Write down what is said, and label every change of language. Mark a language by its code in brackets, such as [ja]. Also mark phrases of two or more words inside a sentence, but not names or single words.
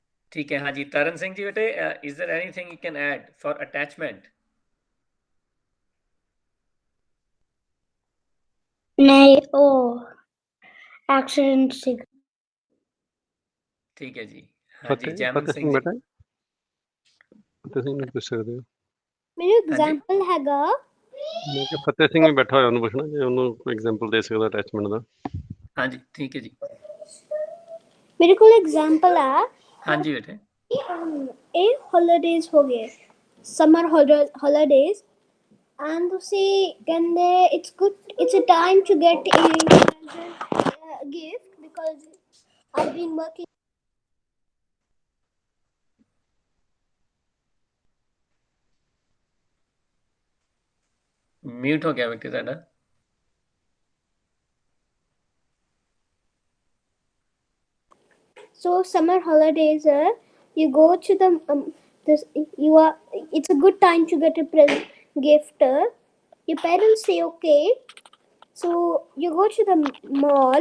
[hi] ठीक है, हाँ जी। तरन सिंह जी बेटे, [en] Is there anything you can add for attachment? [hi] नहीं, ओ एक्सीडेंट से। ठीक है जी। हाँ जी, जैमन फतेह सिंह सिंह जी। [pa] बेटा, फतेह ਸਿੰਘ ਨੂੰ ਪੁੱਛ ਸਕਦੇ ਹੋ। [hi] मेरे हाँ जी। एग्जांपल हैगा [pa] ਮੈਂ ਕਿਹਾ ਫਤਿਹ ਸਿੰਘ ਵੀ ਬੈਠਾ ਹੋਇਆ, ਉਹਨੂੰ ਪੁੱਛਣਾ ਜੇ ਉਹਨੂੰ ਕੋਈ ਐਗਜ਼ਾਮਪਲ ਦੇ ਸਕਦਾ ਅਟੈਚਮੈਂਟ ਦਾ। [hi] हाँ जी, ठीक है जी। मेरे को एग्जांपल है हाँ जी बेटे। ए हॉलीडेज हो गए, [en] summer holidays, and [pa] ਤੁਸੀਂ ਕਹਿੰਦੇ [en] it's good, it's a time to get a gift because I've been working. [hi] म्यूट हो गया बेटे ਤੁਹਾਡਾ। [en] So summer holidays, you go to the this you are it's a good time to get a present gift. Your parents say okay, so you go to the mall.